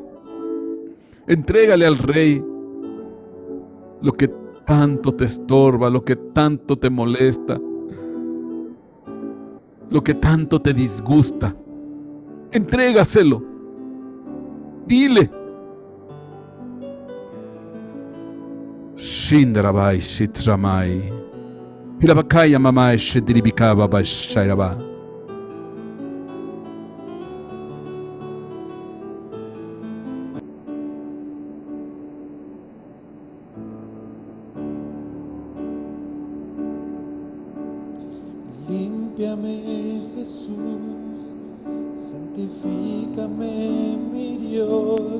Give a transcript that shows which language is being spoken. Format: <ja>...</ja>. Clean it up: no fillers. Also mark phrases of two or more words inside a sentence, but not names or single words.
<es>Entrégale al Rey lo que tanto te estorba, lo que tanto te molesta, lo que tanto te disgusta. Entrégaselo. Dile. Shindarabai Shitramai. Hilabakaya mama shediribika baba shairaba. Límpiame, Jesús, santifícame, mi Dios.</es>